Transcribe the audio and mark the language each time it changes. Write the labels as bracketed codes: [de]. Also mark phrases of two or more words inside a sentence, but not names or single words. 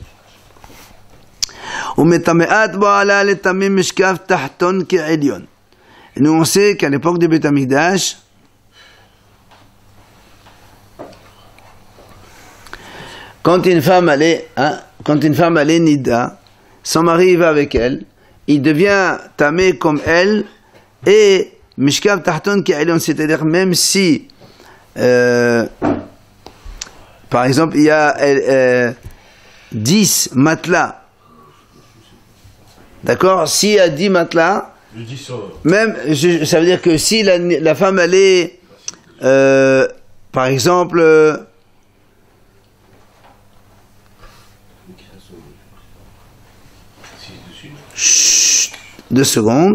[fr] Nous on sait qu'à l'époque du Beth Amikdash, quand une femme allait nida, son mari va avec elle, il devient tamé comme elle et [he] משכב תחתון כעליון, [fr] c'est-à-dire même si par exemple il y a 10 matelas, d'accord, s'il y a 10 matelas, même ça veut dire que si la femme elle est par exemple 2 secondes.